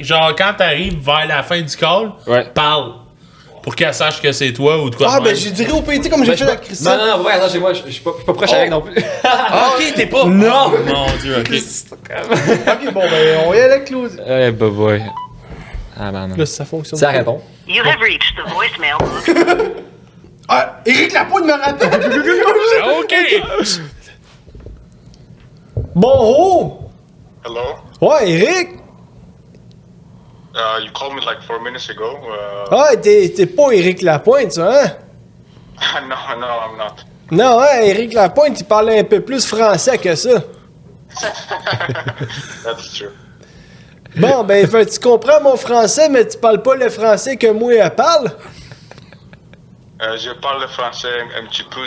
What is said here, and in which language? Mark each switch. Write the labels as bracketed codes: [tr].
[fr] Genre, quand t'arrives vers la fin du call, Ouais. parle. Pour qu'elle sache que c'est toi ou de quoi Ah, de ben, même. je dirais au PT comme j'ai fait avec Christian. Non, ouais, attends, chez moi, je suis pas proche avec non plus. Ah, ok, t'es pas. Non. Mon dieu, ok. Ok, bon, ben, on y est avec Claudie. Eh, bah, boy. Ah, ben, non. Là, ça fonctionne. Ça répond. [en] You have reached the voicemail box. [fr] Ah, Éric Lapointe me rappelle. Ok. Bon, oh! [en] Hello. [fr] Ouais, Éric! [en] You called me like 4 minutes ago. [fr] Ah, t'es pas Éric Lapointe, ça, hein? [en] No, I'm not. [fr] Non, hein, Éric Lapointe, il parlait un peu plus français que ça. [en] That's true. [fr] Bon, ben, tu comprends mon français, mais tu parles pas le français que moi, elle parle? Je parle le français un petit peu.